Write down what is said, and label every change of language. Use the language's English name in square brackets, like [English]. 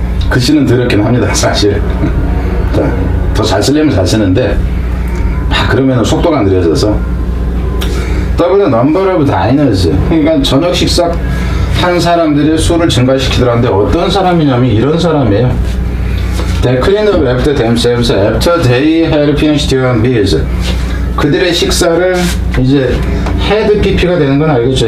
[Korean] 글씨는 더럽긴 합니다, 사실. 더 잘 쓰려면 잘 쓰는데, 그러면 속도가 느려져서. [English] 더블 넘버 오브 다이너즈. [Korean] 그러니까 저녁 식사 한 사람들의 수를 증가시키더라는데 어떤 사람이냐면 이런 사람이에요. [English] They clean up after themselves after they had finished their meals. [Korean] 그들의 식사를 이제 헤드 PP가 되는 건 알겠죠.